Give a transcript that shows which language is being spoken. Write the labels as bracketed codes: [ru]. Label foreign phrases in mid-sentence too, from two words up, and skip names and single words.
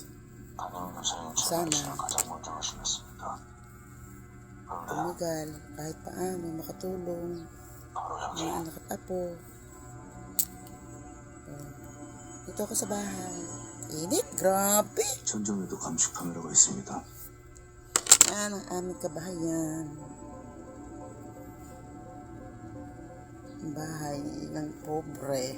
[tl] Sana tumagal kahit paano makatulong mga anak at apo. Dito ako sa bahay. Init, grabe. [ko] 천정에도 감식 카메라가 있습니다. [tl] Yan ang aming kabahayan. Bahay ng pobre.